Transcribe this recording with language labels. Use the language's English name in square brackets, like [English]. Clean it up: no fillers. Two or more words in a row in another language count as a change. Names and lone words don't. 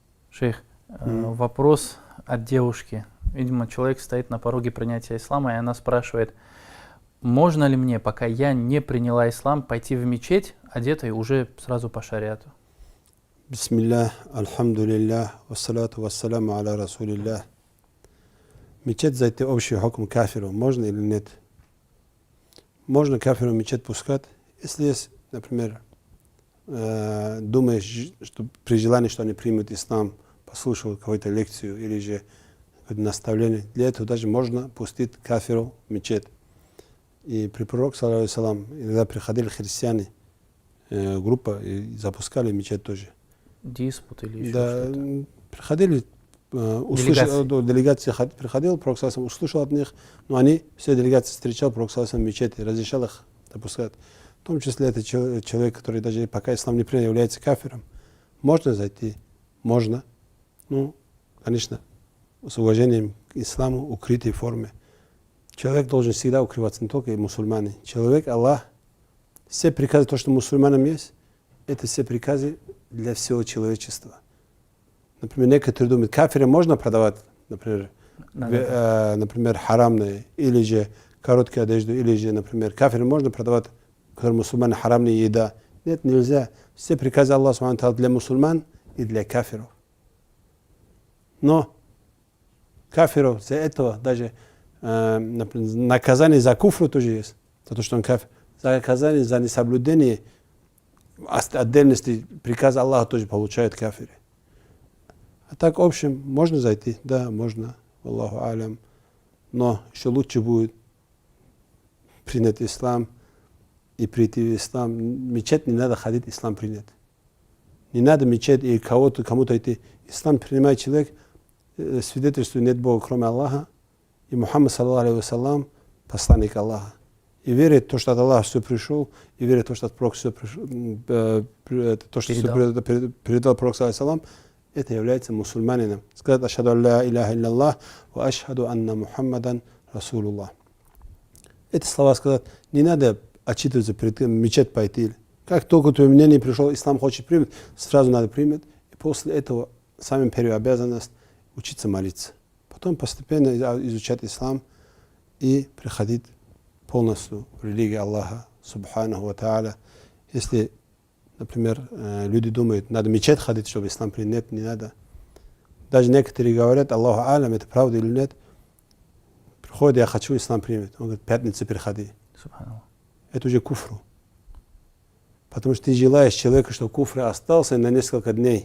[Russian] Шейх, вопрос от девушки. Видимо, человек стоит на пороге принятия ислама, и она спрашивает, можно ли мне, пока я не приняла ислам, пойти в мечеть, одетой уже сразу по шариату? Бисмиллах, [Arabic] الحمد لله، والصلاة والسلام على رسول الله. [Russian] Мечеть зайти общий хукм кафиру, можно или нет? Можно кафиру в мечеть пускать, если есть, например, думаешь, что при желании, что они примут ислам, послушал какую-то лекцию или же какое-то наставление, для этого даже можно пустить кафиру в мечеть. И при пророке, [Arabic] صلى الله عليه وسلم, [Russian] иногда приходили христиане, группа, и запускали мечеть тоже. Диспут или еще Да, что-то? приходили, делегация приходила, пророк [Arabic] صلى الله عليه وسلم [Russian] услышал от них, но они, все делегации встречал, пророк [Arabic] صلى الله عليه وسلم [Russian] в мечети, разрешал их допускать. В том числе это человек, который даже пока ислам не принял, является кафиром. Можно зайти? Можно. Ну, конечно, с уважением к исламу, укрытой форме. Человек должен всегда укрываться, не только мусульмане. Человек, Аллах, все приказы, то, что мусульманам есть, это все приказы для всего человечества. Например, некоторые думают, кафирам можно продавать, например, харамные, или же короткую одежду, или же, например, кафирам можно продавать, которые мусульмане, харамная еда. Нет, нельзя. Все приказы Аллаха [Arabic] سبحانه وتعالى [Russian] для мусульман и для кафиров. Но кафиров за этого даже например, наказание за куфру тоже есть. За то, что он кафир. За наказание за несоблюдение отдельности приказа Аллаха тоже получают кафиры. А так, в общем, можно зайти? Да, можно. [Arabic] الله أعلم. [Russian] Но еще лучше будет принять ислам и прийти в ислам. Мечеть не надо ходить, ислам принять. Не надо мечеть и кому-то идти. Ислам принимает человек, свидетельствует, нет Бога, кроме Аллаха, и Мухаммад, [Arabic] صلى الله عليه وسلم, [Russian] посланник Аллаха. И верит в то, что от Аллаха все пришел, и верит в то, что от Пророка все пришел, то, что передал Пророк, [Arabic] صلى الله عليه وسلم, [Russian] это является мусульманином. [Arabic] Сказать أشهد أن لا إله إلا الله وأشهد أن محمدا رسول الله. [Russian] Эти слова сказать, не надо отчитываться перед тем, мечеть пойти. Как только твое мнение пришло, ислам хочет принять, сразу надо принять. И после этого самая первая обязанность учиться молиться. Потом постепенно изучать ислам и приходить полностью в религию Аллаха, [Arabic] سبحانه وتعالى. [Russian] Если, например, люди думают, надо в мечеть ходить, чтобы ислам принять, не надо. Даже некоторые говорят, [Arabic] الله أعلم, [Russian] это правда или нет. Приходит, я хочу ислам принять. Он говорит, пятница приходи. Это уже куфру. Потому что ты желаешь человеку, чтобы куфр остался на несколько дней.